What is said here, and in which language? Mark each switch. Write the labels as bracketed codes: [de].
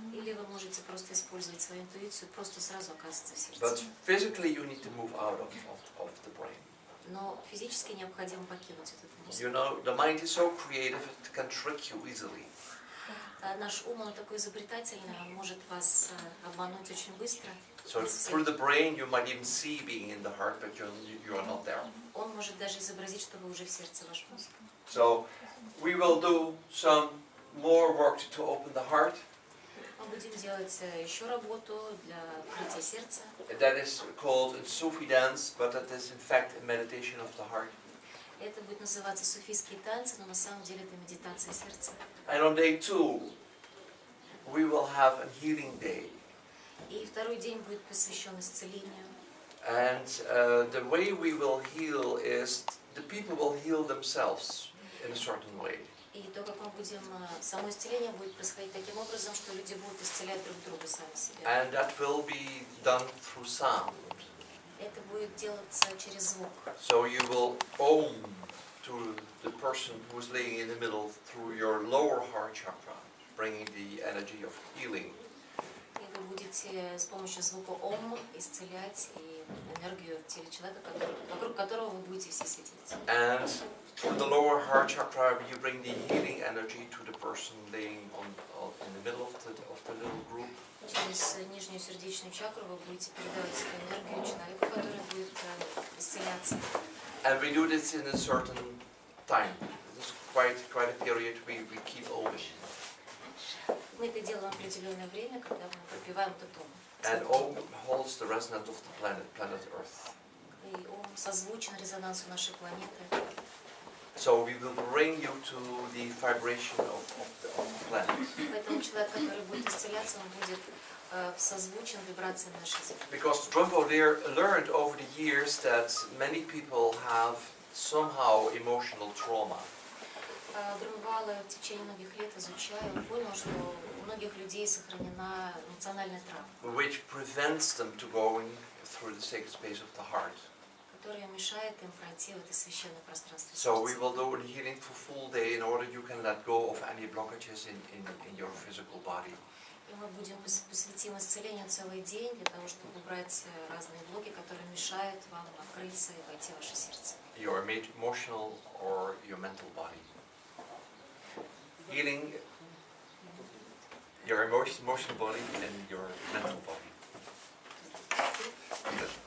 [ru] Или вы можете просто использовать свою интуицию, просто сразу оказываться в сердце. [en] But physically you need to move out of the brain. [ru] Но физически необходимо покинуть этот мозг. [en] You know, the mind is so creative, it can trick you easily. [ru] Наш ум, он такой изобретательный, он может вас обмануть очень быстро. [en] So through the brain you might even see being in the heart, but you are not there. [ru] Он может даже изобразить, что вы уже в сердце, ваш мозг. [en] So we will do some more work to open the heart. [ru] Мы будем делать еще работу для открытия сердца. [en] That is called in Sufi dance, but that is in fact a meditation of the heart. [ru] Это будет называться суфийские танцы, но на самом деле это медитация сердца. [en] And on day 2, we will have a healing day. [ru] И второй день будет посвящен исцелению. [en] And the way we will heal is the people will heal themselves in a certain way. [ru] И то, как мы будем, само исцеление будет происходить таким образом, что люди будут исцелять друг друга сами себя. [en] And that will be done through sound. [ru] Это будет делаться через звук. [en] So you will ohm to the person who is laying in the middle through your lower heart chakra, bringing the energy of healing. [ru] И вы будете с помощью звука ом исцелять и энергию в теле человека, вокруг которого вы будете все светить. [en] And through the lower heart chakra, you bring the healing energy to the person laying in the middle of the little group. [ru] Через нижнюю сердечную чакру вы будете передавать эту энергию человеку, который будет исцеляться. [en] And we do this in a certain time. This is quite a period we keep open. [ru] Мы это делаем в определенное время, когда мы пропиваем этот ом. [en] And Om holds the resonance of the planet Earth. [ru] И ом созвучен резонансу нашей планеты. [en] So we will bring you to the vibration of the planet. [ru] Поэтому человек, который будет исцеляться, он будет созвучен вибрациям нашей Земли. [en] Because Drumbo learned over the years that many people have somehow emotional trauma. [ru] Друнвала в течение многих лет изучая, он понял, что у многих людей сохранена эмоциональная травма, [en] Which prevents them to going through the sacred space of the heart. [ru] которая мешает им пройти в это священное пространство [en] So we [ru] сердца. [en] will do the healing for full day in order you can let go of any blockages in your physical body. [ru] И мы будем посвятим исцелению целый день для того, чтобы убрать разные блоки, которые мешают вам открыться и войти в ваше сердце. [en] Your emotional or your mental body. Healing your emotional body and your mental body.